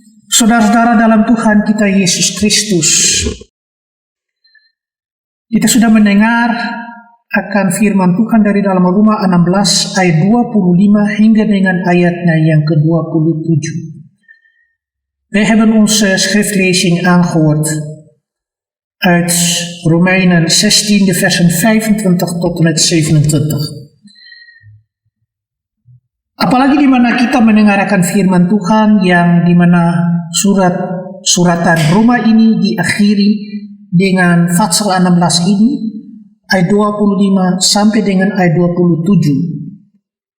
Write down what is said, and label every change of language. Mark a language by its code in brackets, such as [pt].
[id] Saudara-saudara dalam Tuhan kita Yesus Kristus, kita sudah mendengar akan firman Tuhan dari dalam Roma 16 ayat 25 hingga dengan ayatnya yang ke-27. [nl] Wij hebben onze schriftlezing aangehoord uit Romeinen 16, de versen 25 tot en met 27. [id] Apalagi di mana kita mendengarkan firman Tuhan yang di mana suratan Roma ini diakhiri dengan Fatsal 16 ini, ayat 25 sampai dengan ayat 27.